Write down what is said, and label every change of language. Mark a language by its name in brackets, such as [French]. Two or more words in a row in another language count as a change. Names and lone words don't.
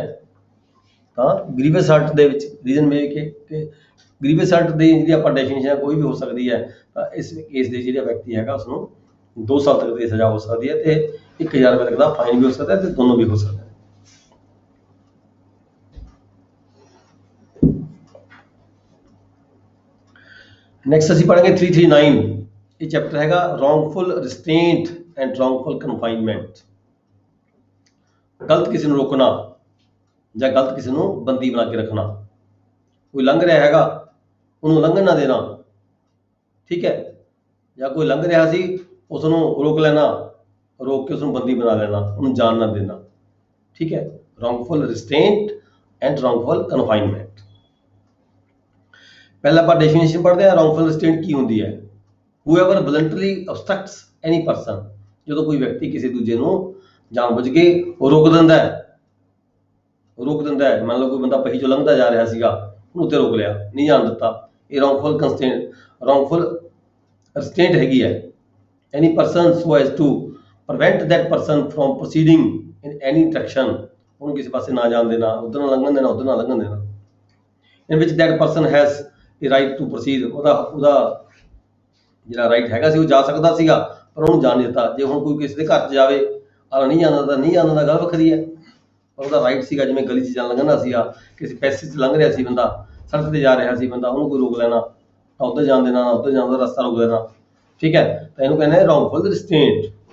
[Punjabi] ਤਾਂ [English] grievous hurt [Punjabi] ਦੇ ਵਿੱਚ ਰੀਜ਼ਨ ਮੇ ਕਿ [English] grievous hurt [Punjabi] ਦੀ ਜਿਹੜੀ ਆਪਾਂ ਡੈਫੀਨੇਸ਼ਨ ਕੋਈ ਵੀ ਹੋ ਸਕਦੀ ਹੈ, ਤਾਂ ਇਸ ਕੇਸ ਦੇ ਜਿਹੜਾ ਵਿਅਕਤੀ ਹੈਗਾ ਉਸਨੂੰ 2 ਸਾਲ ਤੱਕ ਦੀ ਸਜ਼ਾ ਹੋ ਸਕਦੀ ਹੈ ਤੇ 1000 ਰੁਪਏ ਤੱਕ ਦਾ ਫਾਈਨ ਵੀ ਹੋ ਸਕਦਾ ਹੈ ਤੇ ਦੋਨੋਂ ਵੀ ਹੋ ਸਕਦਾ ਹੈ। ਨੈਕਸਟ ਅਸੀਂ ਪੜ੍ਹਾਂਗੇ 339। ਇਹ ਚੈਪਟਰ ਹੈਗਾ [English] wrongful restraint and wrongful confinement। [Punjabi] ਗਲਤ ਕਿਸੇ ਨੂੰ ਰੋਕਣਾ ਜਾਂ ਗਲਤ ਕਿਸੇ ਨੂੰ ਬੰਦੀ ਬਣਾ ਕੇ ਰੱਖਣਾ। ਕੋਈ ਲੰਘ ਰਿਹਾ ਹੈਗਾ ਉਹਨੂੰ ਲੰਘਣ ਨਾ ਦੇਣਾ, ਠੀਕ ਹੈ, ਜਾਂ ਕੋਈ ਲੰਘ ਰਿਹਾ ਸੀ ਉਸ ਨੂੰ ਰੋਕ ਲੈਣਾ, ਰੋਕ ਕੇ ਉਸ ਨੂੰ ਬੰਦੀ ਬਣਾ ਲੈਣਾ, ਉਹਨੂੰ ਜਾਣ ਨਾ ਦੇਣਾ, ਠੀਕ ਹੈ। [English] wrongful restraint and wrongful confinement। [Punjabi] ਪਹਿਲਾਂ ਆਪਾਂ ਡੈਫੀਨੇਸ਼ਨ ਪੜ੍ਹਦੇ ਹਾਂ। [English] wrongful restraint [Punjabi] ਕੀ ਹੁੰਦੀ ਹੈ? [English] whoever voluntarily obstructs any person, [Punjabi] ਜਦੋਂ ਕੋਈ ਵਿਅਕਤੀ ਕਿਸੇ ਦੂਜੇ ਨੂੰ ਜਾਣਬੁੱਝ ਕੇ ਰੋਕ ਦਿੰਦਾ ਹੈ, ਮੰਨ ਲਓ ਕੋਈ ਬੰਦਾ ਪਹੀ ਚੋਂ ਲੰਘਦਾ ਜਾ ਰਿਹਾ ਸੀਗਾ, ਉਹਨੂੰ ਉੱਤੇ ਰੋਕ ਲਿਆ, ਨਹੀਂ ਜਾਣ ਦਿੱਤਾ, ਇਹ [English] wrongful restraint [Punjabi] ਹੈਗੀ ਹੈ। [English] any person so as to prevent that person from proceeding in any direction, [Punjabi] ਉਹਨੂੰ ਕਿਸੇ ਪਾਸੇ ਨਾ ਜਾਣ ਦੇਣਾ, ਉੱਧਰ ਨਾ ਲੰਘਣ ਦੇਣਾ, ਉੱਧਰ ਨਾ ਲੰਘਣ ਦੇਣਾ। [English] in which that person has a right to proceed, [Punjabi] ਉਹਦਾ ਜਿਹੜਾ ਰਾਈਟ ਹੈਗਾ ਸੀ ਉਹ ਜਾ ਸਕਦਾ ਸੀਗਾ, ਪਰ ਉਹਨੂੰ ਜਾਣ ਦਿੱਤਾ। ਜੇ ਹੁਣ ਕੋਈ ਕਿਸੇ ਦੇ ਘਰ 'ਚ ਜਾਵੇ ਔਰ ਨਹੀਂ ਜਾਂਦਾ ਤਾਂ ਨਹੀਂ ਜਾਂਦਾ, ਗੱਲ ਵੱਖਰੀ ਹੈ, ਪਰ ਉਹਦਾ ਰਾਈਟ ਸੀਗਾ, ਜਿਵੇਂ ਗਲੀ 'ਚ ਜਾਣ ਲੰਘਣਾ ਸੀਗਾ, ਕਿਸੇ ਪੈਸੇ 'ਚ ਲੰਘ ਰਿਹਾ ਸੀ ਬੰਦਾ, ਸੜਕ ਤੇ ਜਾ ਰਿਹਾ ਸੀ ਬੰਦਾ, ਉਹਨੂੰ ਕੋਈ ਰੋਕ ਲੈਣਾ, ਤਾਂ ਉੱਧਰ ਜਾਣ ਦੇਣਾ, ਉੱਧਰ ਜਾਣ ਦਾ ਰਸਤਾ ਰੋਕ ਦੇਣਾ, ਠੀਕ ਹੈ, ਤਾਂ ਇਹਨੂੰ ਕਹਿੰਦੇ [English] wrongful restraint।